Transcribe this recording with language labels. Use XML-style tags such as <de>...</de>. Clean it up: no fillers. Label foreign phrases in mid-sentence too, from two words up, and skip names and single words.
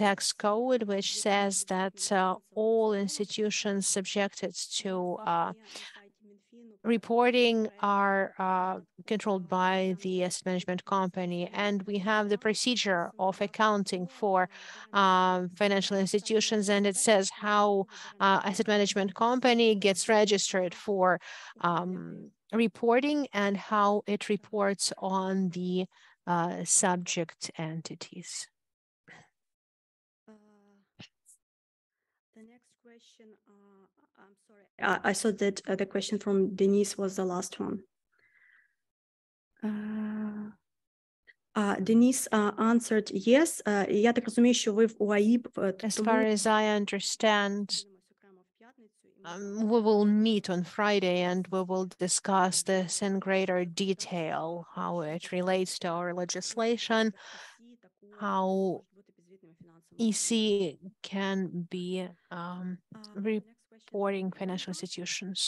<en>tax code, which says that all institutions subjected to reporting are controlled by the asset management company, and we have the procedure of accounting for financial institutions, and it says how asset management company gets registered for reporting and how it reports on the subject entities. The next question, I'm sorry, I saw that the question from Denise was the last one. Denise answered yes.</en> <uk>Я так розумію, що ви в УАІП.</uk> <en>As far as I understand, we will meet on Friday and we will discuss this in greater detail, how it relates to our legislation, how EC can be reporting financial institutions.</en>